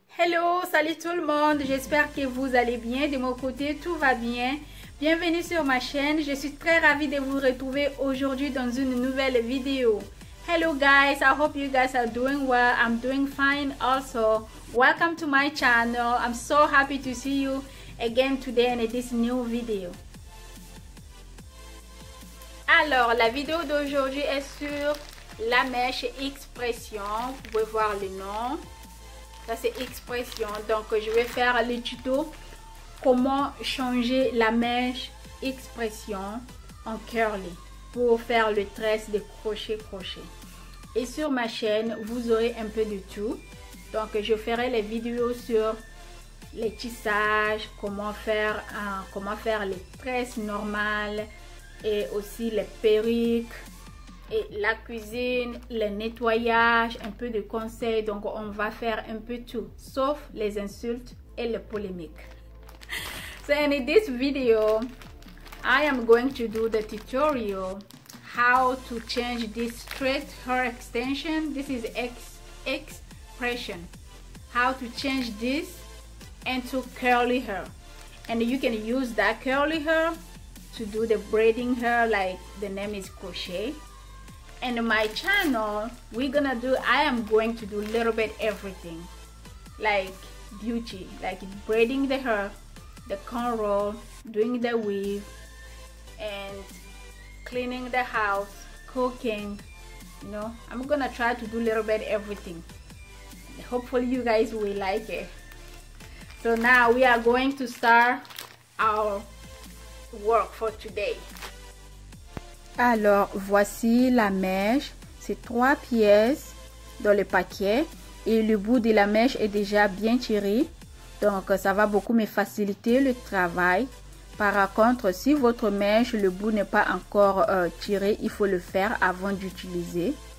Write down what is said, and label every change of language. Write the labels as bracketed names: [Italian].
[French] Hello, salut tout le monde, j'espère que vous allez bien. De mon côté, tout va bien. Bienvenue sur ma chaîne, je suis très ravie de vous retrouver aujourd'hui dans une nouvelle vidéo. [English] Hello guys, I hope you guys are doing well. I'm doing fine also. Welcome to my channel. I'm so happy to see you again today in this new video. [French] Alors, la vidéo d'aujourd'hui est sur la mèche expression. Vous pouvez voir le nom. Ça c'est expression. Donc je vais faire le tuto comment changer la mèche expression en curly pour faire le tresse de crochet. Et sur ma chaîne vous aurez un peu de tout. Donc je ferai les vidéos sur les tissages, comment faire les tresses normales et aussi les perruques. Et la cuisine, le nettoyage, un peu de conseils. Donc on va faire un peu tout, sauf les insultes et les polémiques. [English] So in this video, I am going to do the tutorial how to change this straight hair extension. This is expression. How to change this into curly hair. And you can use that curly hair to do the braiding hair, like the name is crochet. And my channel, I am going to do a little bit everything, like beauty, like braiding the hair, the cornrow, doing the weave, and cleaning the house, cooking. You know, I'm gonna try to do a little bit everything. Hopefully you guys will like it. So now we are going to start our work for today. [French] Alors voici la mèche, c'est 3 pièces dans le paquet et le bout de la mèche est déjà bien tiré, donc ça va beaucoup me faciliter le travail. Par contre, si votre mèche, le bout n'est pas encore tiré, il faut le faire avant d'utiliser.